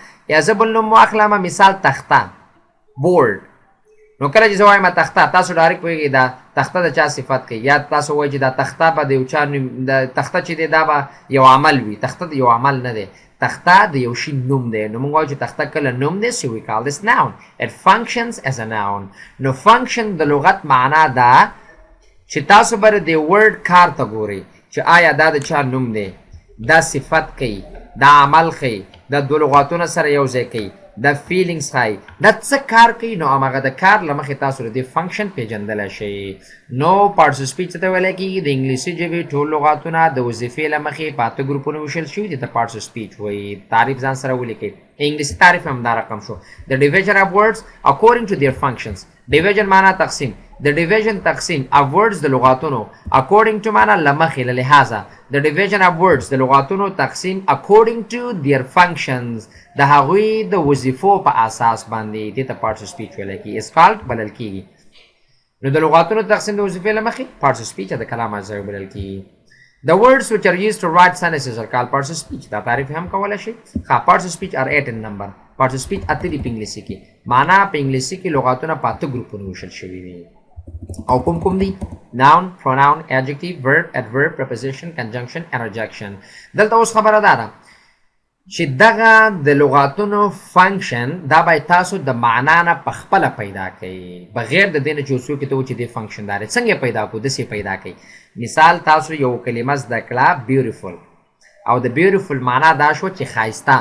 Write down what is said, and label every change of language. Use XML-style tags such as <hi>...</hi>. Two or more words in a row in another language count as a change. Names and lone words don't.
<ps>یا زه بل نوم واخلم، مثال تخته، بورډ. نو کله چې زه وایم تخته، تاسو ډایرکټ پوهېږئ دا تخته د چا صفت کوي. یا تاسو وایئ چې دا تخته به د یو چا نوم، د تخته چې دی دا به یو عمل وي. تخته د یو عمل نه دی، تخته د یو شي نوم دی. نو موږ وایو چې تخته کله نوم دی،</ps> <en>so we call this noun. It functions as a noun.</en> <ps>نو function د لغت معنا ده چې تاسو به د ورډ کار ته ګورئ چې آیا دا د چا نوم دی، دا صفت کوي، دا عمل ښیي، دا دوه لغاتونه سره یو ځای کوي، دا فیلینګز ښایي، دا څه کار کوي. نو هماغه د کار له مخې تاسو د دې فنکشن پېژندلی شئ. نو</ps> <en>parts of speech</en> <ps>څه ته ویلی کېږي؟ د انګلیسي ژبې ټول لغاتونه د وظیفې له مخې په 8 ګروپونو ویشل شوي دي. ته</ps> <en>parts of speech</en> <ps>وایي. تعریف ځان سره ولیکئ. انګلیسي تعریف هم دا رقم شو.</ps> <en>د division of words according to their functions.</en> <ps>ډیویژن معنا تقسیم. د ډیویژن تقسیم</ps> <en>of words</en> <ps>د لغاتونو</ps> <en>according to</en> <ps>معنا له مخې له لحاظه. د</ps> <en>division of words</en> <ps>د لغاتونو تقسیم</ps> <en>according to their functions،</en> <ps>د هغوی د وظیفو په اساس باندې. دې ته</ps> <en>parts of speech</en> <ps>ویلی کېږي،</ps> <en>is called</en> <ps>بلل کېږي. نو د لغاتونو تقسیم د وظیفې له مخې</ps> <en>parts of speech</en> <ps>د کلام اجزاوي بلل کېږي.</ps> <en>The words which are used to write sentences are called parts of speech.</en> <ps>دا تعریف هم کولی شئ.</ps> <en>parts of speech are 8 in number.</en> <ps>parts of speech 8 دي په انګلیسي کې. معنا په انګلیسي کې لغاتونه په 8 ګروپونو ویشل شوي دي. او کوم کوم دي؟</ps> <en>noun, pronoun, adjective, verb, adverb, preposition, conjunction, interjection.</en> <ps>دلته اوس خبره دا ده چې دغه د لغاتونو فنکشن دا باید تاسو د معنا نه په خپله پیدا کوئ، بغیر د دې نه چې اوس څوک ته وایي چې دې فنکشن دا دی. څنګه یې پیدا کړو؟ داسې پیدا کوئ. مثال تاسو یو کلمه زده کړه بیوټیفول، او د بیوټیفول معنا دا شو چې ښایسته.</ps>